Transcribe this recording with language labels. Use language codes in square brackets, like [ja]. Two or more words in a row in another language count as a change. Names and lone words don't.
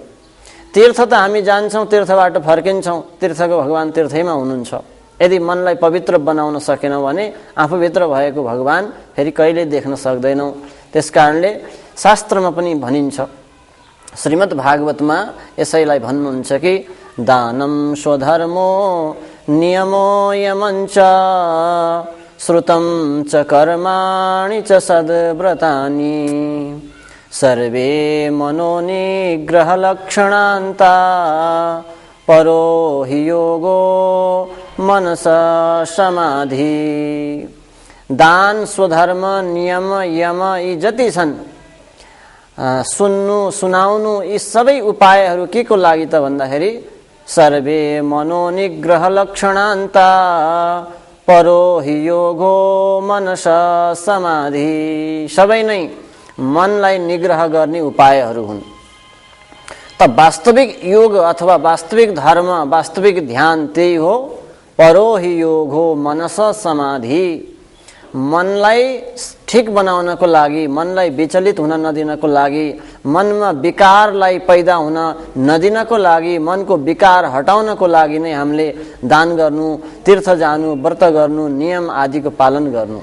[ne] तीर्थ त हामी जान्छौँ, तीर्थबाट फर्किन्छौँ, तीर्थको भगवान तीर्थैमा हुनुहुन्छ। यदि मनलाई पवित्र बनाउन सकेनौँ भने आफूभित्र भएको भगवान फेरि कहिले देख्न सक्दैनौँ। त्यसकारणले शास्त्रमा पनि भनिन्छ, श्रीमद् भागवतमा यसैलाई भन्नुहुन्छ कि [sa] दानं स्वधर्मो नियमो यमञ्च श्रुतं च कर्माणि च सद्व्रतानि सर्वे मनोनिग्रहलक्षणान्ता परो हि योगो मनस समाधि। [ne] दान, स्वधर्म, नियम, यम यी जति छन्, सुन्नु, सुनाउनु, यी सबै उपायहरू के को लागि त भन्दाखेरि [sa] सर्वे मनोनिग्रह लक्षणान्ता परो हि योगो मनस समाधि। [ne] सबै नै मनलाई निग्रह गर्ने उपायहरू हुन्। त वास्तविक योग अथवा वास्तविक धर्म, वास्तविक ध्यान त्यही हो, [sa] परो हि योगो मनस समाधि। [ne] मनलाई ठिक बनाउनको लागि, मनलाई विचलित हुन नदिनको लागि, मनमा विकारलाई पैदा हुन नदिनको लागि, मनको विकार हटाउनको लागि नै हामीले दान गर्नु, तीर्थ जानु, व्रत गर्नु, नियम आदिको पालन गर्नु।